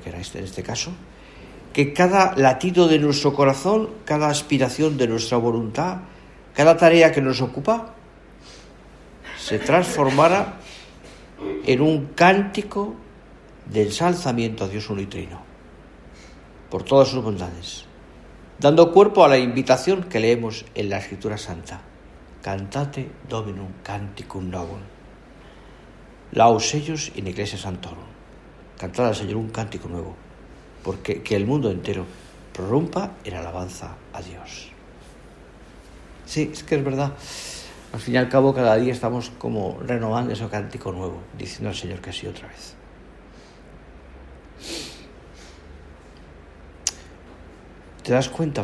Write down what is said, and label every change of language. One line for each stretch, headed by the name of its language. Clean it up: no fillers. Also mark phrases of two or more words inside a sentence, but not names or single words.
Spanish: que era en este caso, que cada latido de nuestro corazón, cada aspiración de nuestra voluntad, cada tarea que nos ocupa, se transformara en un cántico de ensalzamiento a Dios uno y trino, por todas sus bondades, dando cuerpo a la invitación que leemos en la Escritura Santa.
Latin: Cantate Dominum canticum novum, laus eius in ecclesia sanctorum.
Spanish: Cantad al Señor un cántico nuevo, porque que el mundo entero prorrumpa en alabanza a Dios. Sí, es que es verdad. Al fin y al cabo, cada día estamos como renovando ese cántico nuevo, diciendo al Señor que sí otra vez. ¿Te das cuenta?